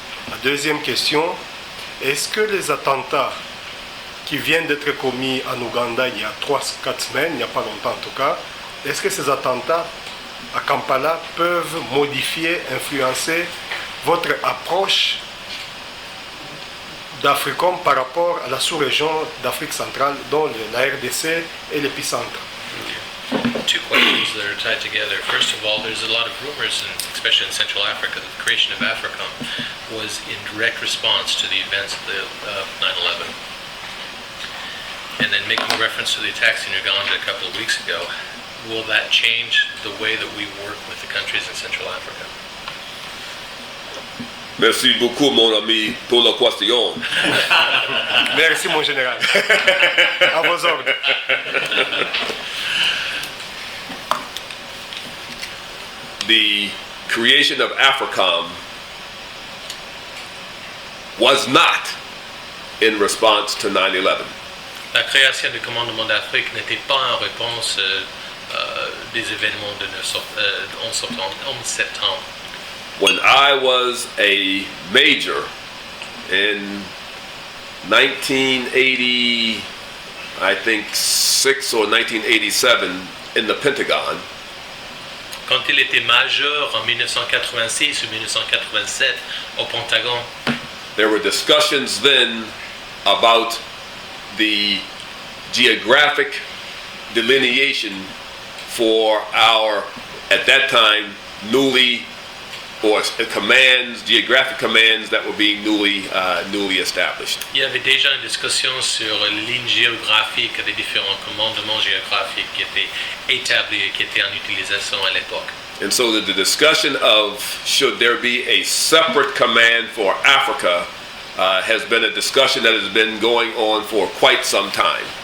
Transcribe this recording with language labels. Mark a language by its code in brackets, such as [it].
[fr] La deuxième question, est-ce que les attentats qui viennent d'être commis en Ouganda il y a 3-4 semaines, il n'y a pas longtemps en tout cas, est-ce que ces attentats à Kampala peuvent modifier, influencer votre approche d'Africom par rapport à la sous-région d'Afrique centrale dont la RDC est l'épicentre? [en] Two questions that are tied together. First of all, there's a lot of rumors, especially in Central Africa, that the creation of Africom was in direct response to the events of 9/11. And then making reference to the attacks in Uganda a couple of weeks ago, will that change the way that we work with the countries in Central Africa? [fr] Merci beaucoup, mon ami, pour la question. Merci mon général. À vos ordres. [en] The creation of Africom was not in response to 9/11. [fr] La création du commandement d'Afrique n'était pas en réponse des événements de 11 septembre. [en] When I was a major in 1980, I think 6 or 1987 in the Pentagon, [fr] Quand il était major en 1986 ou 1987 au Pentagone, [en] there were discussions then about the geographic delineation for our, at that time, newly, or commands, geographic commands that were being newly established. [fr] il y avait déjà une discussion sur les lignes géographiques des différents commandements géographiques qui étaient établis et qui étaient en utilisation à l'époque. [en] And so the discussion of should there be a separate command for Africa has been a discussion that has been going on for quite some time.